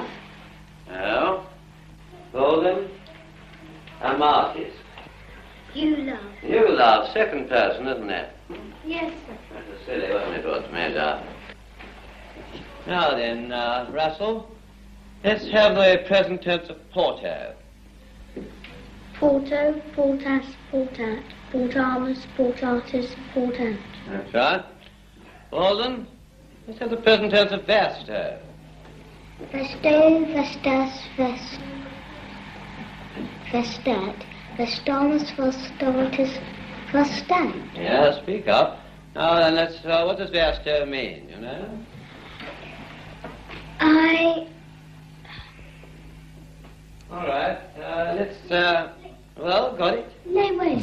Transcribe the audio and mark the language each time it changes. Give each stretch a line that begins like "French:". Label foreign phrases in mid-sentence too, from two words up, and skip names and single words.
English: No. Golden. Amatis. You love. You love. Second person, isn't it? Yes, sir. That's silly, wasn't it, what's major? Now then, Russell, let's have the present tense of Porto.
Latin: Porto, portas, portat, portamus, portatis, portant.
English: That's right. Walden, let's have the present tense of vesto.
Latin: Vesto, vestas, vest. Vestat. Vestamus, vestotis, vestant.
English: Yeah, speak up. Now then, what does vesto mean, you know? All right, well, got it? Lay waste.